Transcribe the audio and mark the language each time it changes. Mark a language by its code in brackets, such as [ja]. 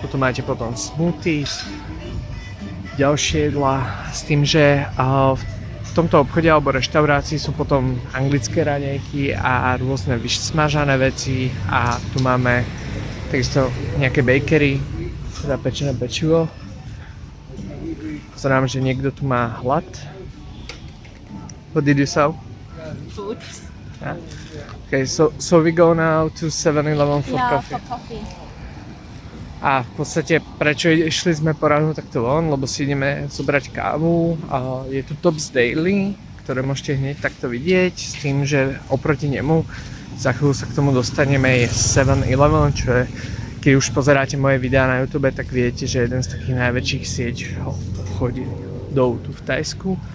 [sk] Toto máte potom smoothies, ďalšie jedlá, s tým, že v tomto obchode alebo reštaurácii sú potom anglické raňajky a rôzne vysmažané veci a tu máme takisto nejaké bakery, teda pečené pečivo. Pozerám, že niekto tu má hlad. [en] What did you sell? Foods. Yeah. Okay, so we go now to 7-Eleven for coffee. For coffee. [sk] A v podstate prečo išli sme poradnú takto von, lebo si ideme zobrať kávu. A je tu Tops Daily, ktoré môžete hneď takto vidieť, s tým, že oproti nemu za chvíľu sa k tomu dostaneme, je 7-Eleven, čo je, keď už pozeráte moje videá na YouTube, tak viete, že jeden z takých najväčších obchodov tu v Thajsku.